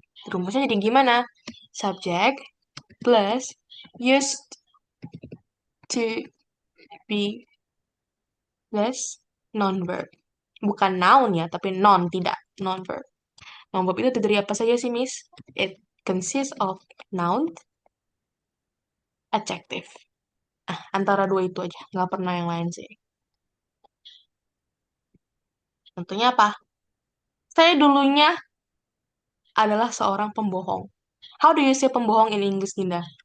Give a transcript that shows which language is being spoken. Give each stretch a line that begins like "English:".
Indonesian: Rumusnya jadi gimana?
English: Subject plus used to be plus non-verb.
Indonesian: Bukan noun ya, tapi non, tidak. Non-verb. Non-verb itu terdiri apa saja sih, Miss?
English: It consists of noun, adjective.
Indonesian: Antara dua itu aja. Nggak pernah yang lain sih. Tentunya apa? Saya dulunya adalah seorang pembohong.
English: How do you say pembohong in English, Dinda?